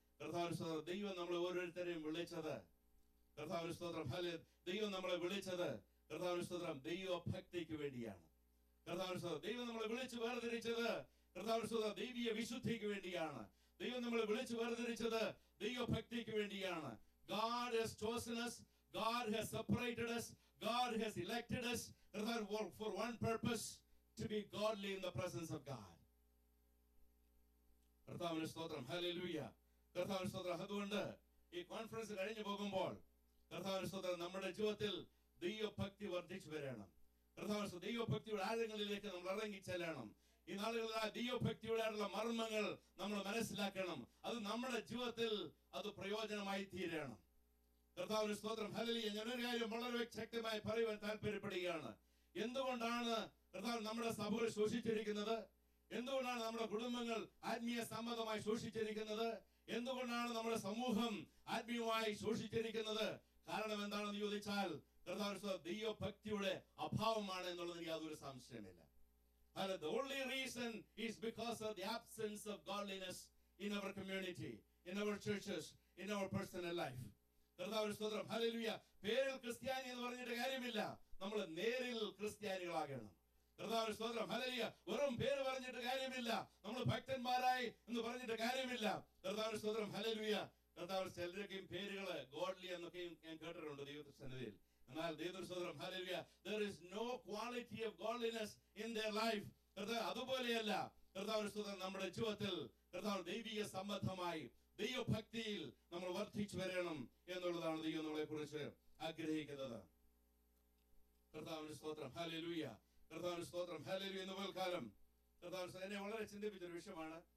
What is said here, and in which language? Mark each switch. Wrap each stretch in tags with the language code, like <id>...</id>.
<ml>കർത്താവിന്റെ സ്തോത്രം, ദൈവം നമ്മളെ ഓരോരുത്തരെയും വിളിച്ചത്, കർത്താവിന്റെ സ്തോത്രം, ഹല്ലേലൂയ, ദൈവം നമ്മളെ വിളിച്ചത് കർത്താവിന്റെ സ്തോത്രം ദൈവഭക്തിക്ക് വേണ്ടിയാണ്. കർത്താവിന്റെ സ്തോത്രം, ദൈവം നമ്മളെ വിളിച്ച് വേർതിരിച്ചത് കർത്താവിന്റെ സ്തോത്രം ദൈവീയ വിശുദ്ധിക്ക് വേണ്ടിയാണ്. ദൈവം നമ്മളെ വിളിച്ച് വേർതിരിച്ചത് ദൈവഭക്തിക്ക് വേണ്ടിയാണ്.</ml> <en>God has chosen us, God has separated us, God has elected us for one purpose, to be godly in the presence of God.</en> <ml>കർത്താവിന്റെ സ്തോത്രം, ഹല്ലേലൂയ, കർത്താവിന്റെ സ്തോത്രം. അതുകൊണ്ട് ഈ കോൺഫറൻസ് കഴിഞ്ഞു പോകുമ്പോൾ കർത്താവിന്റെ സ്തോത്രം, നമ്മുടെ ജീവിതത്തിൽ ദൈവഭക്തി വർദ്ധിച്ചു വരണം. കർത്താവിന്റെ ദൈവഭക്തിയുടെ ആഴങ്ങളിലേക്ക് നമ്മൾ ഇറങ്ങി ചെല്ലണം. ഈ നാളുകളിൽ ആ ദൈവഭക്തിയുടെ മർമ്മങ്ങൾ നമ്മൾ മനസ്സിലാക്കണം. അത് നമ്മുടെ ജീവിതത്തിൽ അത് പ്രയോജനമായി തീരണം. കർത്താവിന്റെ സ്തോത്രം, ഹല്ലേലൂയ. ഞാനൊരു കാര്യം വളരെ ശക്തമായി പറയുവാൻ താല്പര്യപ്പെടുകയാണ്. എന്തുകൊണ്ടാണ് കർത്താവ് നമ്മുടെ സഭകൾ ശോഷിച്ചിരിക്കുന്നത്? എന്തുകൊണ്ടാണ് നമ്മുടെ കുടുംബങ്ങൾ ആത്മീയ സമ്മതമായി ശോഷിച്ചിരിക്കുന്നത്? എന്തുകൊണ്ടാണ് നമ്മുടെ സമൂഹം ആത്മീയമായി ശോഷിച്ചിരിക്കുന്നത്? കാരണം എന്താണെന്ന് ചോദിച്ചാൽ കർത്താവിന്റെ ദൈവഭക്തിയുടെ അഭാവമാണ് എന്നുള്ളതിന് യാതൊരു സംശയമില്ല.</ml> <en>The only reason is because of the absence of godliness in our community, in our churches, in our personal life.</en> <ml>കർത്താവിന്റെ സ്തോത്രം, ഹല്ലേലൂയ. പേരിൽ ക്രിസ്ത്യാനി എന്ന് പറഞ്ഞിട്ട് കാര്യമില്ല, നമ്മൾ നേരിൽ ക്രിസ്ത്യാനികളാകണം. കർത്താവിന്റെ സ്തോത്രം, ഹല്ലേലൂയ. വെറും പേര് പറഞ്ഞിട്ട് കാര്യമില്ല, നമ്മൾ ഭക്തന്മാരായി എന്ന് പറഞ്ഞിട്ട് കാര്യമില്ല. കർത്താവിന്റെ സ്തോത്രം, ഹല്ലേലൂയ. കർത്താവിന്റെ ചിലരുടെയും പേരുകള് ഗോഡ്ലി എന്നൊക്കെയും ഞാൻ കേട്ടിട്ടുണ്ട് ദൈവത്തിന്റെ സന്നിധിയിൽ. എന്നാൽ ദൈവത്തിന്റെ സ്തോത്രം, hallelujah,</ml> <en>there is no quality of godliness in their life.</en> <ml>അതുപോലെയല്ല കർത്താവിന്റെ സ്തോത്രം, നമ്മുടെ ജീവിതത്തിൽ കർത്താവ് ദൈവിക സംബന്ധമായി ദൈവഭക്തിയിൽ നമ്മൾ വർദ്ധിച്ചു വരണം എന്നുള്ളതാണ് ദൈവം നമ്മളെ കുറിച്ച് ആഗ്രഹിക്കുന്നത്. കർത്താവിന്റെ സ്തോത്രം, ഹല്ലേലൂയ, കർത്താവിന്റെ സ്തോത്രം, ഹല്ലേലൂയ. ഇന്ന് പോൽക്കാലം കർത്താവ് എന്നെ വളരെ ചിന്തിപ്പിച്ചൊരു വിഷയമാണ്.</ml>